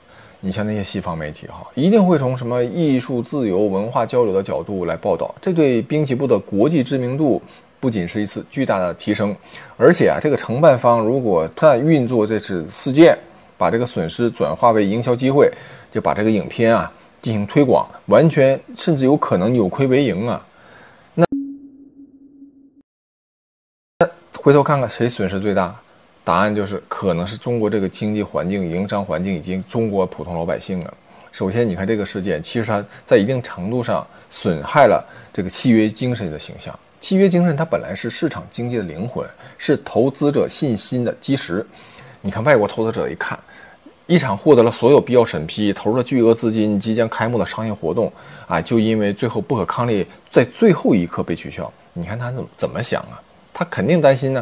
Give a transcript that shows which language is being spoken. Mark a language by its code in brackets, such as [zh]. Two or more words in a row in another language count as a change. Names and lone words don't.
[zh] 你像那些西方媒體一定会從什麼藝術自由、文化交流的角度來報道，這對濱崎步的國際知名度不僅是一次巨大的提升，而且這個承辦方如果他運作這次事件，把這個損失轉化為營銷機會，就把這個影片進行推廣，完全甚至有可能扭虧为盈啊！那回頭看看誰損失最大？答案就是可能是中國这个经济环境、营商环境以及中国普通老百姓啊。首先，你看这个事件，其實它在一定程度上損害了這個契約精神的形象。契約精神它本來是市場經濟的靈魂，是投資者信心的基石。你看外國投資者一看，一場獲得了所有必要審批、投入了巨額資金、即將開幕的商業活動就因為最後不可抗力，在最後一刻被取消。你看他怎麼想啊？他肯定擔心呢。